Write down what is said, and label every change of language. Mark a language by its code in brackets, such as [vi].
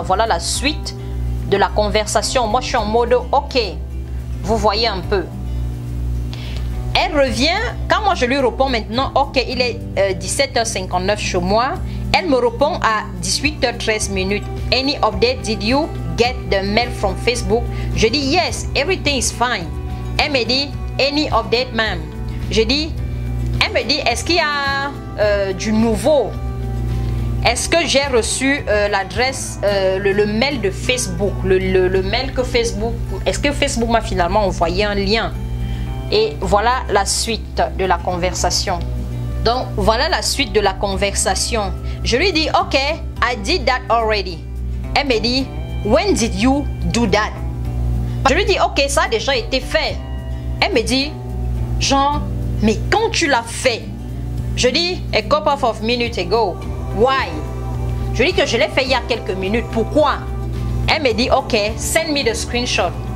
[fr] Voilà la suite de la conversation. Moi, je suis en mode, ok. Vous voyez un peu. Elle revient. Quand moi, je lui réponds maintenant, ok, il est 17h59 chez moi. Elle me répond à 18h13 minutes. [en] Any update? Did you get the mail from Facebook? [fr] Je dis, [en] yes, everything is fine. [fr] Elle me dit, [en] any update, ma'am? [fr] Je dis, elle me dit, est-ce qu'il y a du nouveau? Est-ce que j'ai reçu l'adresse, le mail de Facebook? Le mail que Facebook... Est-ce que Facebook m'a finalement envoyé un lien? Et voilà la suite de la conversation. Donc, voilà la suite de la conversation. Je lui dis, [en] ok, I did that already. [fr] Elle me dit, [en] when did you do that? [fr] Je lui dis, ok, ça a déjà été fait. Elle me dit, genre, mais quand tu l'as fait? Je dis, [en] a couple of minutes ago. Why? [fr] Je dis que je l'ai fait il y a quelques minutes. Pourquoi? Elle me dit, [en] ok, send me the screenshot.